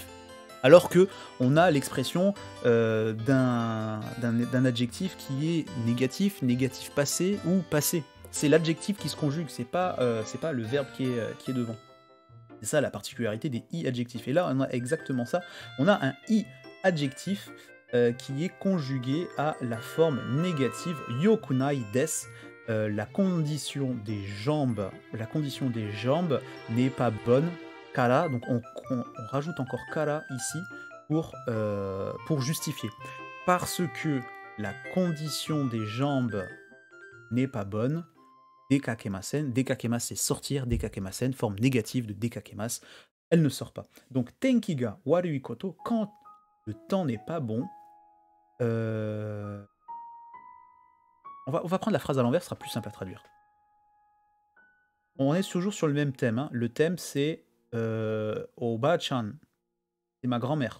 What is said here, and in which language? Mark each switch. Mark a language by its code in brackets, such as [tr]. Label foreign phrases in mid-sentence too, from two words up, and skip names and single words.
[fr] Alors que on a l'expression d'un adjectif qui est négatif passé ou passé. C'est l'adjectif qui se conjugue, c'est pas le verbe qui est devant. C'est ça la particularité des i adjectifs. Et là, on a exactement ça. On a un i adjectif qui est conjugué à la forme négative [ja] よくないです. [fr] La condition des jambes n'est pas bonne. Kara, donc on rajoute encore kara ici pour justifier. Parce que la condition des jambes n'est pas bonne, dekakemasen, dekakemasen c'est sortir, dekakemasen, forme négative de dekakemas, elle ne sort pas. [ja] Donc 天気が悪いこと, [fr] quand le temps n'est pas bon, on va prendre la phrase à l'envers, ce sera plus simple à traduire. On est toujours sur le même thème, hein. Le thème c'est Oba-chan, c'est ma grand-mère.